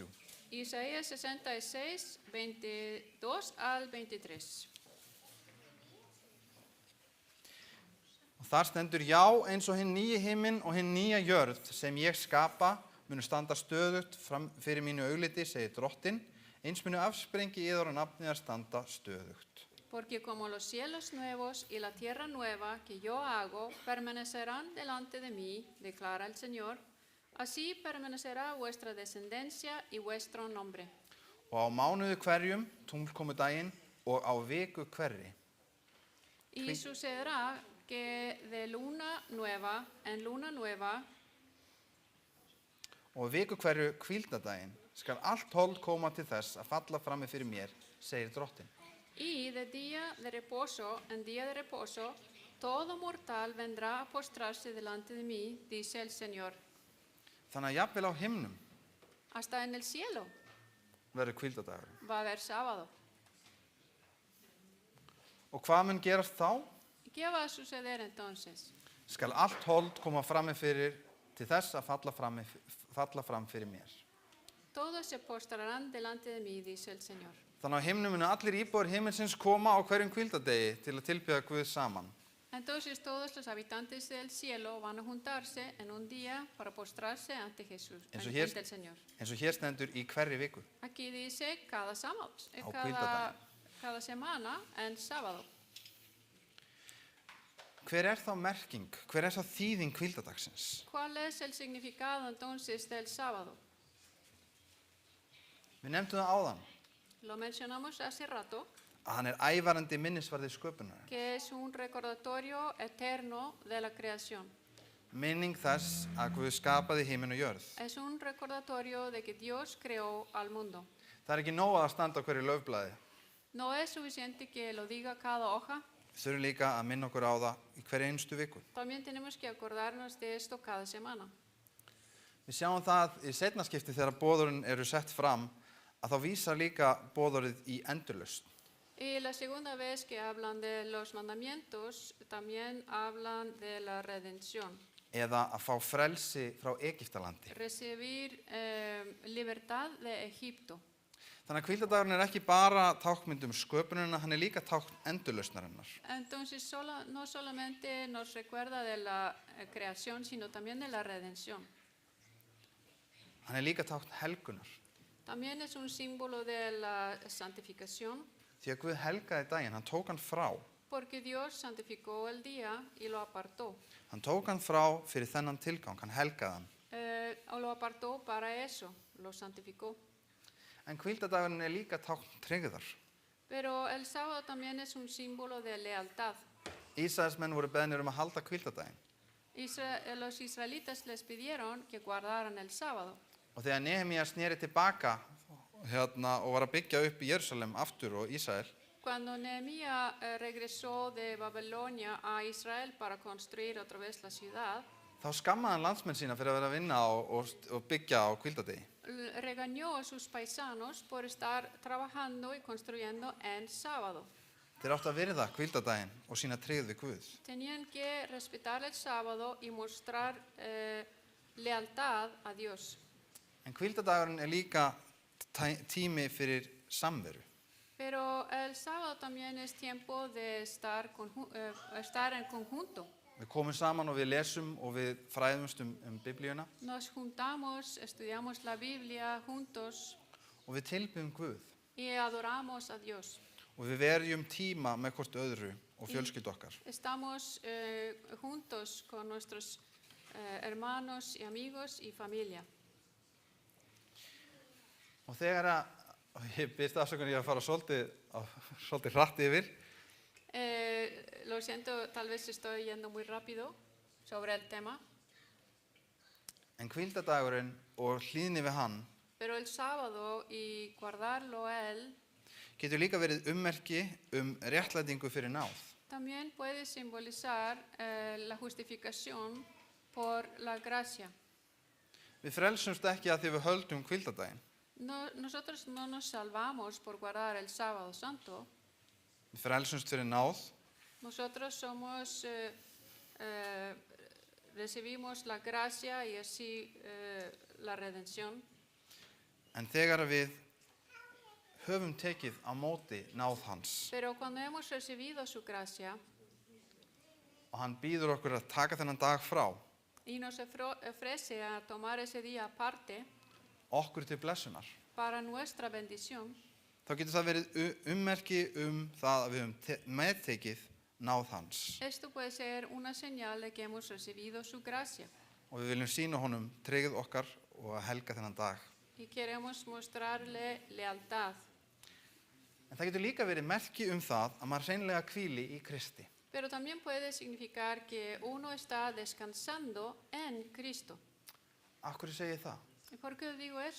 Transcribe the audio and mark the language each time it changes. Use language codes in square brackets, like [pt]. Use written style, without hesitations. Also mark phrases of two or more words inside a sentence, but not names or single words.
[es] Isaías 66, 22 al 23. [is] Og þar stendur, já, eins og hinn nýji himinn og hinn nýja jörð sem ég skapa munu standa stöðugt fram fyrir mínu augliti, segir Drottinn, eins munu afsprengi yður og nafnið að standa stöðugt. [es] Porque como los cielos nuevos y la tierra nueva que yo hago permanecerán delante de mí, declara el Señor, Así permanecerá vuestra descendencia y vuestro nombre. [is] Og á mánuði hverjum, tunglkomudaginn, og á viku hverri. [es] Y sucederá que de luna nueva en luna nueva [is] Og á viku hverju hvíldardaginn skal allt hold koma til þess að falla frammi fyrir mér, segir drottin. [es] y de día de reposo en día de reposo todo mortal vendrá a postrarse delante de mí, dice el Señor. [is] Þannig að jafnvel á himnum [es] Hasta en el cielo [is] verður hvíldardagur. [es] va a haber sábado. [is] Og hvað mun gerast þá? [es] ¿Y qué va a suceder entonces? [is] Skal allt hold koma frammi fyrir til þess að falla fram fyrir mér. [es] Todos se postrarán delante de mí, dice el Señor. [is] Þannig á himnum munu allir íbúar himinsins koma á hverjum hvíldardegi til að tilbiðja Guð saman. [es] Entonces todos los habitantes del cielo van a juntarse en un día para postrarse ante Jesús, Eso ante el Señor. [is] Eins og hér stendur í hverri viku. [es] Aquí dice cada sábado, [is] Á hvíldardaginn. [es] cada semana en sábado. [is] Hver er þá merking, hver er þá þýðing hvíldardagsins? [es] ¿Cuál es el significado entonces del sábado? [is] Við nefndum það áðan, [es] Lo mencionamos hace rato, [is] að hann er ævarandi minnisvarði sköpunar. [es] que es un recordatorio eterno de la creación. [is] Minning þess að Guð skapaði himinn og jörð. [es] Es un recordatorio de que Dios creó al mundo. [is] Það er ekki nóg að standa á hverju laufblaði. [es] No es suficiente que lo diga cada hoja, [is] Við þurfum líka að minna okkur á það í hverju einstu viku. [es] también tenemos que acordarnos de esto cada semana. [is] Við sjáum það í seinna skipti þegar boðorðin eru sett fram að þá vísar líka boðorðið í endurlausn. [es] Y la segunda vez que hablan de los mandamientos, también hablan de la redención. [is] Eða að fá frelsi frá Egyptalandi. [es] Recibir libertad de Egipto. [is] Þannig að hvíldardagurinn er ekki bara tákmynd sköpunina, hann er líka tákn endurlausnarinnar. [es] Entonces no solamente nos recuerda de la creación, sino también de la redención. [is] Hann er líka tákn helgunar. [es] También es un símbolo de la santificación, [is] Því að Guð helgaði daginn, hann tók hann frá. [es] porque Dios santificó el día y lo apartó. [is] Hann tók hann frá fyrir þennan tilgang, hann helgaði hann. [es] O lo apartó para eso, lo santificó. [is] En hvíldardagurinn er líka tákn tryggðar. [es] Pero el sábado también es un símbolo de lealtad. [is] Ísraelsmenn voru beðnir að halda hvíldardaginn. [es] Los israelitas les pidieron que guardaran el sábado. [is] Og þegar Nehemía sneri tilbaka og var að byggja upp í Jerúsalem aftur og Ísrael, [es] Cuando Nehemías regresó de Babilonia a Israel para construir otra vez la ciudad, [is] þá skammaði hann landsmenn sína fyrir að vera að vinna og byggja á hvíldardegi. [es] regañó a sus paisanos por estar trabajando y construyendo en sábado. [is] Þeir áttu að virða hvíldardaginn og sína tryggð við Guð. [es] Tenían que respetar el sábado y mostrar lealtad a Dios. [is] En hvíldardagurinn er líka tími fyrir samveru. [es] Pero el sábado también es tiempo de estar en conjunto. [is] Við komum saman og við lesum og við fræðumst biblíuna [es] Nos juntamos, estudiamos la Biblia juntos [is] og við tilbiðum Guð. [es] y adoramos a Dios. [is] Og við verjum tíma með hvort öðru og fjölskyldu okkar. [es] Estamos juntos con nuestros hermanos y amigos y familia. [is] Og þegar ég byrst afsökunar ég að fara svolítið hratt yfir, [es] Lo siento, tal vez estoy yendo muy rápido sobre el tema, [is] en hvíldardagurinn og hlýðni við hann [es] pero el sábado y guardarlo a él [is] getur líka verið ummerki réttlætingu fyrir náð. [es] también puede simbolizar la justificación por la gracia. [is] Við frelsumst ekki að því við höldum hvíldardaginn. [es] Nosotros no nos salvamos por guardar el sábado santo. [is] Við frelsumst fyrir náð [es] Nosotros recibimos la gracia y así la redención. [is] en þegar við höfum tekið á móti náð hans [es] Pero cuando hemos recibido su gracia [is] og hann býður okkur að taka þennan dag frá [es] y nos ofrece a tomar ese día aparte [is] okkur til blessunar, [es] para nuestra bendición, [is] þá getur það verið ummerki það að við höfum meðtekið náð hans. [es] esto puede ser una señal de que hemos recibido su gracia. [is] og við viljum sýna honum tryggð okkar og að helga þennan dag. [es] y queremos mostrarle lealtad. [is] En það getur líka verið merki það að maður hreinlega hvíli í Kristi. [es] Pero también puede significar que uno está descansando en Cristo. [is] Af hverju segi ég það? [es] ¿Y por qué digo eso?